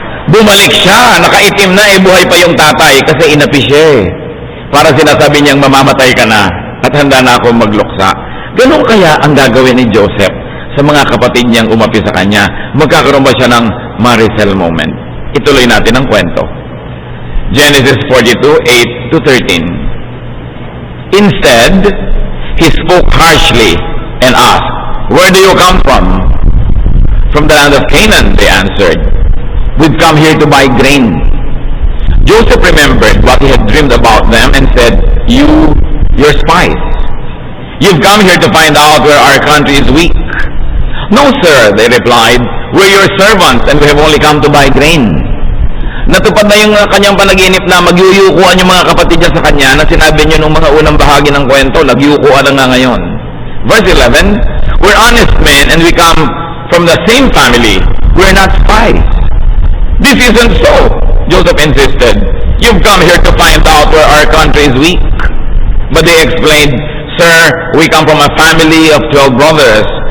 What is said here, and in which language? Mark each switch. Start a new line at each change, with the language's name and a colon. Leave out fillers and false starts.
Filipino: Bumalik siya, nakaitim na, buhay pa yung tatay kasi inapi siya. Para sinasabi niyang mamamatay ka na at handa na akong magluksa. Ganun kaya ang gagawin ni Joseph sa mga kapatid niyang umapi sa kanya? Magkakaroon ba siya ng Maricel moment? Ituloy natin ang kwento.
English: Genesis 42, 8 to 13. Instead, he spoke harshly and asked, "Where do you come from?" "From the land of Canaan," they answered. "We've come here to buy grain." Joseph remembered what he had dreamed about them and said, You're spies. You've come here to find out where our country is weak." "No, sir," they replied. "We're your servants and we have only come to buy grain."
Filipino: Natupad na yung kanyang panaginip na magyuyukuan yung mga kapatid niya sa kanya na sinabi niyo nung mga unang bahagi ng kwento, nagyukuan na nga ngayon.
English: Verse 11, "We're honest men and we come from the same family. We're not spies." "This isn't so," Joseph insisted. "You've come here to find out where our country is weak." But they explained, "Sir, we come from a family of 12 brothers.